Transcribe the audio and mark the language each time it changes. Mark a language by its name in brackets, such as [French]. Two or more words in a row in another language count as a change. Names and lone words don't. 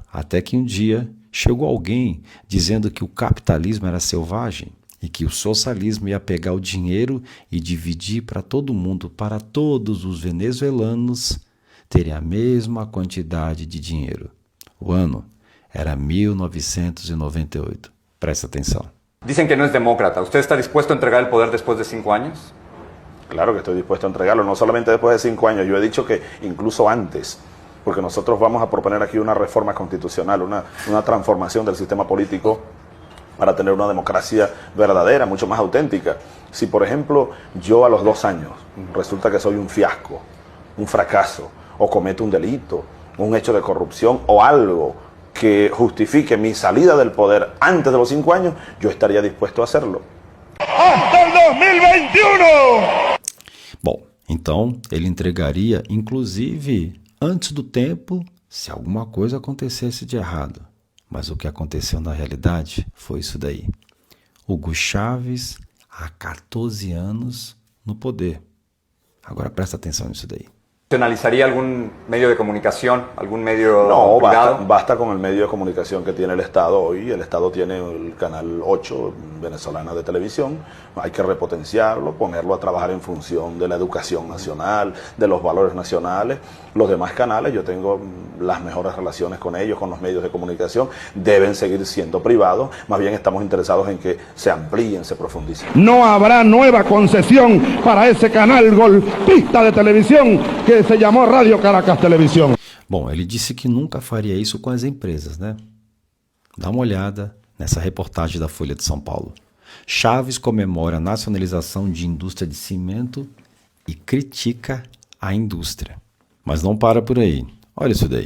[Portuguese] Até que um dia chegou alguém dizendo que o capitalismo era selvagem e que o socialismo ia pegar o dinheiro e dividir para todo mundo, para todos os venezuelanos terem a mesma quantidade de dinheiro. O ano era 1998. Presta atenção. [Spanish] Dicen que no es demócrata. ¿Usted está dispuesto a entregar el poder después de 5 años? Claro que estoy dispuesto a entregarlo, no solamente después de 5 años, yo he dicho que incluso antes, porque nosotros vamos a proponer aquí una reforma constitucional, una transformación del sistema político para tener una democracia verdadera, mucho más auténtica. Si, por ejemplo, yo a los 2 años resulta que soy un fiasco, un fracaso, o cometo un delito, un hecho de corrupción o algo que justifique mi salida del poder antes de los 5 años, yo estaría dispuesto a hacerlo. ¡Hasta el 2021! [Portuguese] Bom, então ele entregaria, inclusive, antes do tempo, se alguma coisa acontecesse de errado. Mas o que aconteceu na realidade foi isso daí. Hugo Chávez, há 14 anos, no poder. Agora presta atenção nisso daí. [Spanish] ¿Nacionalizaría algún medio de comunicación, algún medio No, privado? basta con el medio de comunicación que tiene el Estado hoy. El Estado tiene el Canal 8 venezolana de televisión. Hay que repotenciarlo, ponerlo a trabajar en función de la educación nacional, de los valores nacionales. Los demás canales, yo tengo las mejores relaciones con ellos, con los medios de comunicación. Deben seguir siendo privados. Más bien estamos interesados en que se amplíen, se profundicen. No habrá nueva concesión para ese canal golpista de televisión que se llamó Radio Caracas Televisión. [Portuguese] Bom, ele disse que nunca faria isso com as empresas, né? Dá uma olhada nessa reportagem da Folha de São Paulo. Chávez comemora a nacionalização de indústria de cimento e critica a indústria. Mas não para por aí. Olha isso daí.